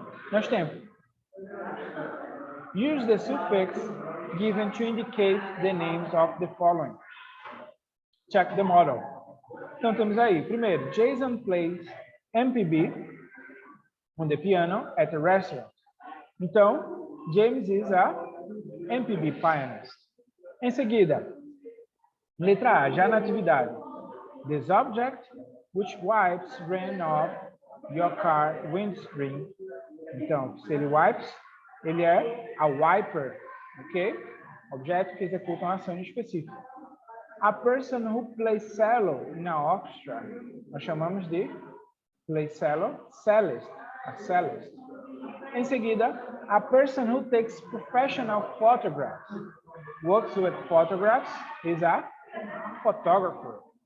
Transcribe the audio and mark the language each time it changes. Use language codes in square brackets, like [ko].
[pt] Nós temos [en] use the suffix given to indicate the names of the following. Check the model. [pt] Então, temos aí, primeiro, [en] Jason plays MPB on the piano at a restaurant. [pt] Então, [en] James is a MPB pianist. [pt] Em seguida, letra A, já na atividade. [en] This object which wipes rain off your car windscreen. [pt] Então, se ele wipes, ele é a wiper, ok? Objeto que executa uma ação específica. [en] A person who plays cello in a orchestra, [pt] nós chamamos de [en] play cello, cellist, a cellist. [pt] Em seguida, [en] a person who takes professional photographs, works with photographs, is a photographer.